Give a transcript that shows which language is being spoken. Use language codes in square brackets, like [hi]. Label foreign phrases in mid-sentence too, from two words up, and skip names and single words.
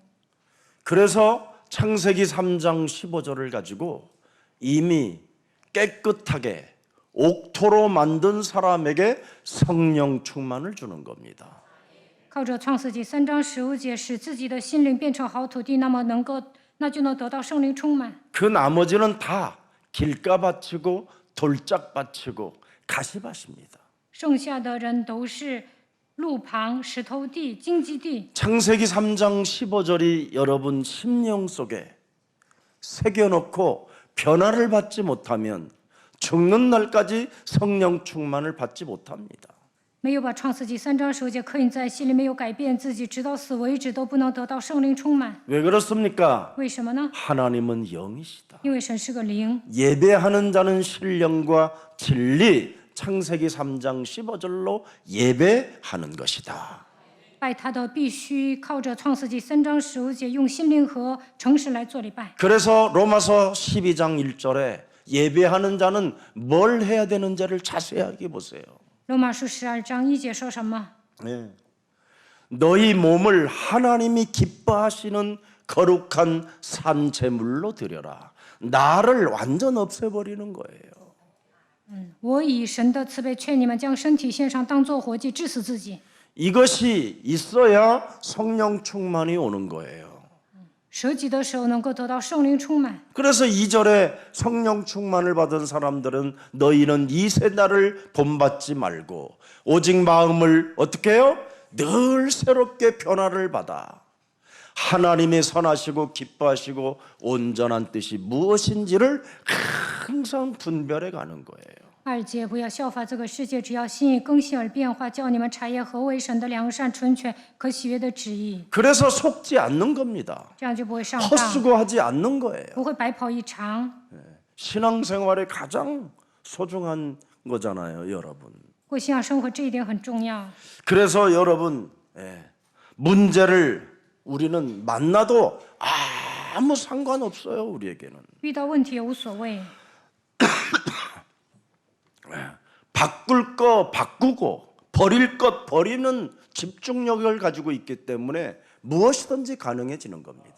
[ko] 그래서 창세기 3장 15절을 가지고 이미 깨끗하게 옥토로 만든 사람에게 성령 충만을 주는 겁니다. [zh] 靠着创世纪3章15节，使自己的心灵变成好土地，那就能得到圣灵充满。 [ko] 그 나머지는 다 길가 바치고 돌짝 바치고 가시밭입니다. [zh] 剩下的人都是路旁、石头地、荆棘地。 [ko] 창세기 3장 15절이 여러분 심령 속에 새겨놓고 변화를 받지 못하면 죽는 날까지 성령 충만을 받지 못합니다. [zh] 没有把创世纪3章15节刻印在心里，没有改变自己，直到死为止都不能得到圣灵充满。 [ko] 왜 그렇습니까? [zh] 为什么呢？ [ko] 하나님은 영이시다. [zh] 因为神是个灵， [ko] 예배하는 자는 신령과 진리 창세기 3장 15절로 예배하는 것이다. [zh] 拜他的必须靠着创世纪3章15节，用心灵和诚实来做礼拜。 [ko] 그래서 로마서 12장 1절에 예배하는 자는 뭘 해야 되는지를 자세하게 보세요. [zh] 罗马书12章1节说什么？ [ko] 너희 몸을 하나님이 기뻐하시는 거룩한 산 제물로 드려라. 나를 완전 없애버리는 거예요. [zh] 我以神的慈悲劝你们，将身体献上，当作活祭，致死自己。 [ko] 이것이 있어야 성령 충만이 오는 거예요. [zh] 舍己的时候能够得到圣灵充满。 [ko] 그래서 2절에 성령 충만을 받은 사람들은 너희는 이 세날을 본받지 말고 오직 마음을 어떻게 해요? 늘 새롭게 변화를 받아 하나님의 선하시고 기뻐하시고 온전한 뜻이 무엇인지를 항상 분별해 가는 거예요. [zh] 2 节，不要效法这个世界，只要心意更新而变化，叫你们察验何为神的良善、纯全、可喜悦的旨意。 [ko] 그래서 속지 않는 겁니다. [zh] 这样就不会上当， [ko] 헛수고하지 않는 거예요. [zh] 不会白跑一场。 [ko] 신앙생활의 가장 소중한 거잖아요, 여러분. [zh] 过信仰生活这一点很重要。 [ko] 그래서 여러분, 문제를 우리는 만나도 아무 상관없어요, 우리에게는. [zh] 遇到问题也无所谓， [ko] 바꿀 거 바꾸고 버릴 것 버리는 집중력을 가지고 있기 때문에 무엇이든지 가능해지는 겁니다.